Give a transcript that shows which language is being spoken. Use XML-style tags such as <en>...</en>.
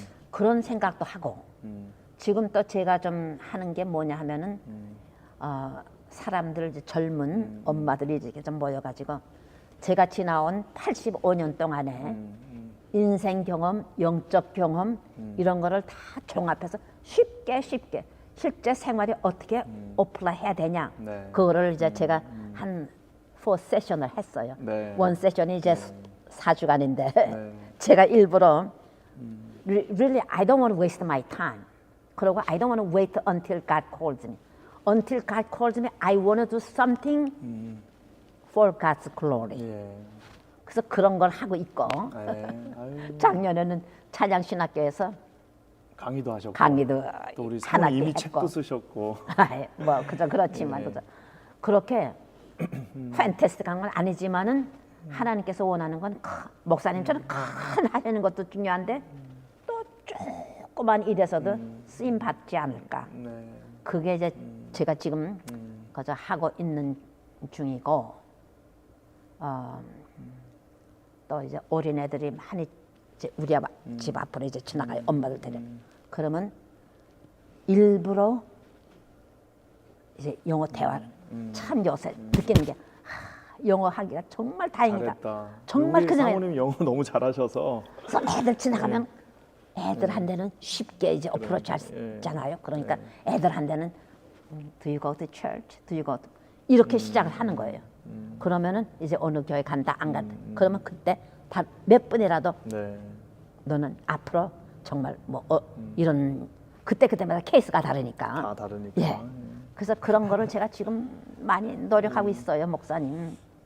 <ko>그런 생각도 하고 지금 또 제가 좀 하는 게 뭐냐 하면은 사람들 이제 젊은 엄마들이 이렇게 좀 모여가지고 제가 지나온 85년 동안에 인생 경험, 영적 경험 이런 거를 다 종합해서 쉽게 실제 생활에 어떻게 어플라이 해야 되냐 네. 그거를 이제 제가 한 4 세션을 했어요. 네. 원 세션이 이제 4주간인데 네. 제가 일부러</ko> <en>really I don't want to waste my time.</en> <ko>그리고</ko> <en>I don't want to wait until God calls me. Until God calls me, I want to do something for God's glory.</en> <ko>예. 그래서 그런 걸 하고 있고 네. 아유, 작년에는 찬양신학교에서 강의도 하셨고 강의도 또 우리 한 사모님 이미 학기 책도 했고. 쓰셨고 뭐 그저 그렇지만 네. 그저 그렇게 판타스틱한 건 아니지만은 하나님께서 원하는 건 목사님처럼 큰 하려는 것도 중요한데 또 조그만 일에서도 쓰임 받지 않을까. 네. 그게 이제 제가 지금 그저 하고 있는 중이고 또 이제 어린애들이 많이 이제 우리 집 앞으로 이제 지나가요. 엄마들 데려. 그러면 일부러 이제 영어 대화를 참 요새 느끼는 게 영어 하기가 정말 다행이다. 잘했다. 정말 우리 그 생각이 사모님 영어 너무 잘하셔서 그래서 애들 지나가면 애들한테는 쉽게 이제 어프로치 예. 하잖아요. 그러니까 애들한테는</ko> <en>Do you go to church? Do you go to</en> <ko>이렇게 시작을 하는 거예요. 그러면은 이제 어느 교회 간다 안 간다. 그러면 그때 다 몇 분이라도 네. 너는 앞으로 정말 뭐 이런 그때마다 케이스가 다르니까. 다 다르니까. 예. 그래서 그런 거를 제가 지금 많이 노력하고 있어요, 목사님.</ko>